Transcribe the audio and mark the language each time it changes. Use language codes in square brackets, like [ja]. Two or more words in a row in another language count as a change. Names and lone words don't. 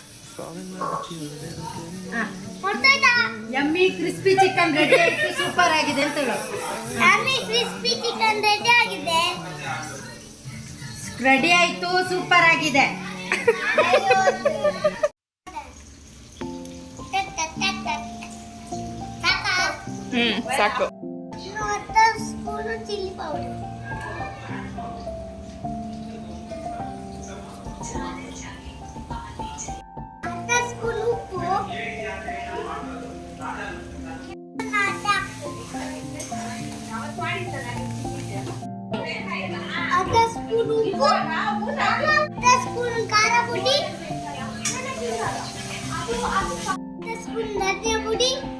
[en] yummy crispy chicken [kn] ರೆಡಿ ಆಯ್ತು, ಸೂಪರ್ ಆಗಿದೆ ಅಂತ ಹೇಳು. [en] yummy crispy chicken [kn] ರೆಡಿ ಆಗಿದೆ. ರೆಡಿ ಆಯ್ತು, ಸೂಪರ್ ಆಗಿದೆ. ಸಾಕು. ಸ್ಪೂನು [en] chilli powder, [kn] ಅರ್ಧ ಸ್ಪೂನ್ ಉಪ್ಪು, ಅರ್ಧ ಸ್ಪೂನ್ ಉಪ್ಪು, ಅರ್ಧ ಸ್ಪೂನ್ ಖಾರ ಪುಡಿ, ಅರ್ಧ ಸ್ಪೂನ್ ಧನಿಯಾ ಪುಡಿ,